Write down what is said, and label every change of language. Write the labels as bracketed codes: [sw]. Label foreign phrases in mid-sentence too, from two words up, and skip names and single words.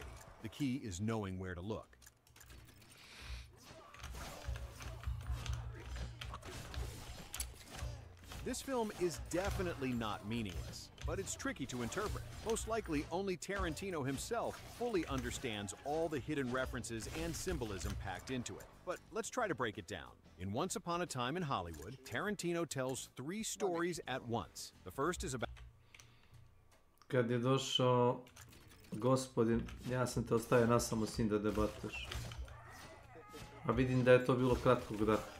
[en] The key is knowing where to look. This film is definitely not meaningless, but it's tricky to interpret. Most likely, only Tarantino himself fully understands all the hidden references and symbolism packed into it. But let's try to break it down. In Once Upon a Time in Hollywood, Tarantino tells 3 stories at once. The first is about... [sr] Kad je došao gospodin, ja sam te ostavio nasamo s njim da debatuješ. A vidim da je to bilo kratkog daha.